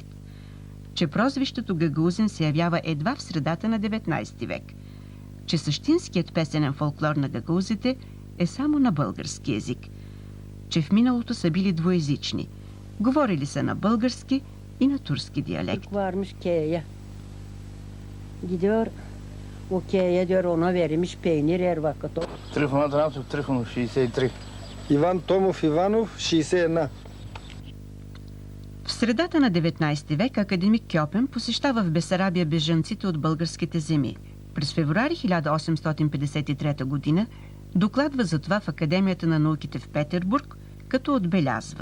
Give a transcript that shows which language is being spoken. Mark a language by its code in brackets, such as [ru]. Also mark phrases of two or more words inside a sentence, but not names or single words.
[bg] Че прозвището гагаузин се явява едва в средата на 19 век. Че същинският песенен фолклор на гагаузите е само на български език. Че в миналото са били двоезични. Говорили са на български и на турски диалект. [gag] Varmış K'ye. Gidiyor. O K'ye diyor ona verilmiş peynir her vakit. [bg] Трифон Атанасов, Трифонов, 63. Иван Томов Иванов, 61. В средата на 19 век академик Кьопен посещава в Бесарабия бежанците от българските земи. През февруари 1853 година докладва за това в Академията на науките в Петербург, като отбелязва,